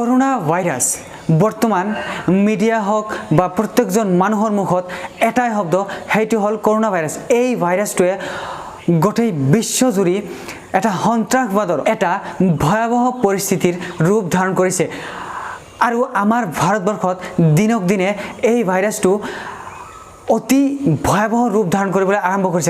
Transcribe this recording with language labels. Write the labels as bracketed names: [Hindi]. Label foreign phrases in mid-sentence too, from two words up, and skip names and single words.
[Assamese] করোনা ভাইরাস বর্তমান মিডিয়া হোক বা প্রত্যেকজন মানুহৰ মুখত এটাই শব্দ সেইটো হল করোনা ভাইরাস। এই ভাইরাসটোৱে গোটেই বিশ্বজুৰি এটা সন্ত্ৰাসবাদৰ এটা ভয়াবহ পৰিস্থিতিৰ ৰূপ ধাৰণ কৰিছে আৰু আমাৰ ভাৰতবৰ্ষত দিনক দিনে এই ভাইৰাছটো অতি ভয়াবহ ৰূপ ধাৰণ কৰিবলৈ আৰম্ভ কৰিছে।